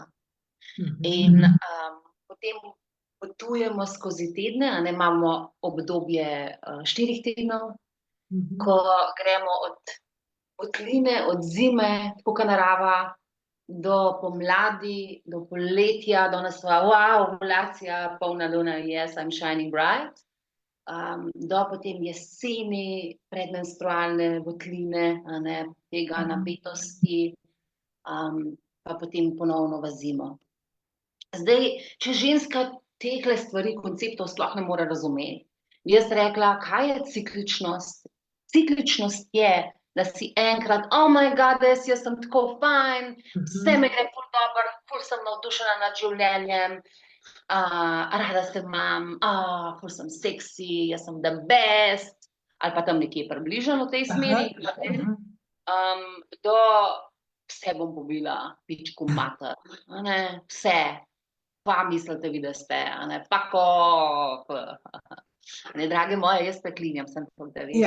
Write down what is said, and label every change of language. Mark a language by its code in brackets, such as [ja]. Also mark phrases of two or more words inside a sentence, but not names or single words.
[sl] In potem potujemo skozi tedne, a ne, imamo obdobje 4 tednov, ko gremo od votline, od zime, tako kot narava, do pomladi, do poletja, do ovulacija, polna luna, [en] yes, I'm shining bright, [sl] do potem jeseni, predmenstrualne votline, a ne, tega napetosti, pa potem ponovno v zimo. Zdaj, če ženska tehle stvari, konceptov sploh ne more razumeti, bi jaz rekla, kaj je cikličnost? Cikličnost je, da si enkrat, [en] oh my god, [sl] jaz sem tako fajn, vse mi gre ful dobro, ful sem navdušena nad življenjem, rada se imam, ful sem seksi, jaz sem [en] the best, [sl] ali pa tam nekje približano v tej smeri, do vse bom pobila, [hr] pičku mater, [sl] vse, pa mislite vi, da ste, pa ko, drage moje, jaz preklinjam, sem to, da veste.